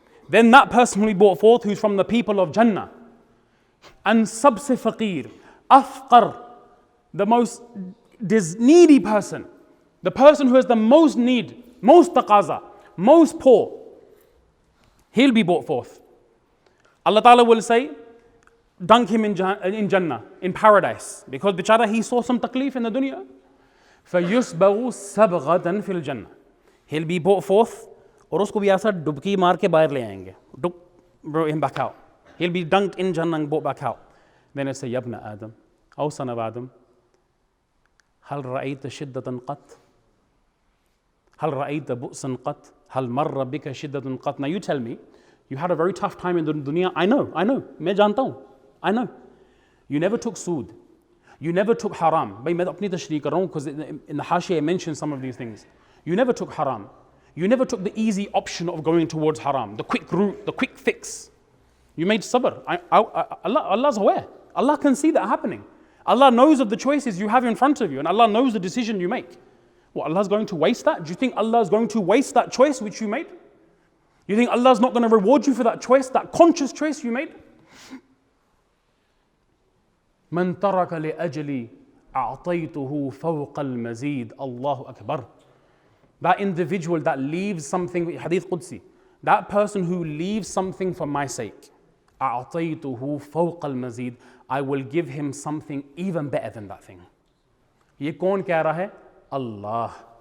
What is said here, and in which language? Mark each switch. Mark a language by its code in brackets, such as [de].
[en] Then that person will be brought forth who's from the people of Jannah. And sabse faqir, afqar, the most needy person, the person who has the most need, most taqaza, most poor, he'll be brought forth. Allah Ta'ala will say, dunk him in Jannah, in paradise, because bichara he saw some taklif in the dunya. [ar] فَيُسْبَغُ سَبْغَةً فِي الْجَنَّةِ. [en] He'll be brought forth, [hi] और उसको भी ऐसा डुबकी मार के बाहर ले आएंगे. [en] Brought him back out. He'll be dunked in Jannah and brought back out. Then it say, Ya ibn Adam, O son of Adam, [ar] هل رأيت شدة قط? هل رأيت بؤسا قط? هل مر بك شدة قط? [en] Now you tell me, you had a very tough time in the dunya. I know. [hi] मैं जानता हूँ. [en] I know. You never took sood. You never took haram. [hi] भाई मैं तो अपनी तशरीह कर रहा हूँ, [en] because in the hashiyah I mentioned some of these things. You never took haram. You never took the easy option of going towards haram, the quick route, the quick fix. You made sabr. Allah's aware. Allah can see that happening. Allah knows of the choices you have in front of you, and Allah knows the decision you make. What, Allah's going to waste that? Do you think Allah's going to waste that choice which you made? You think Allah's not going to reward you for that choice, that conscious choice you made? [ar] من ترك لأجلي أعطيته فوق المزيد. Allahu Akbar. [en] That individual that leaves something, Hadith Qudsi, that person who leaves something for my sake, [ar] أعطيته فوق المزيد, [en] I will give him something even better than that thing. [hi] ये कौन कह रहा है? Allah.